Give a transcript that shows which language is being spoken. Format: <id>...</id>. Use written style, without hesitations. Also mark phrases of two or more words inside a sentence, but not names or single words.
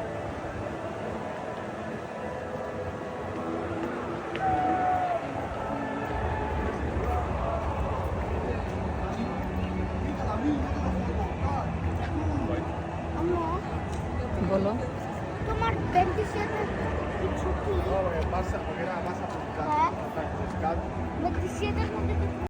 <bn>বলো। তোমার 27 ছুটি।</bn> <es>No, lo que pasa, porque era más aplicado.</es> <bn>হ্যাঁ, 27 মধ্যে</bn>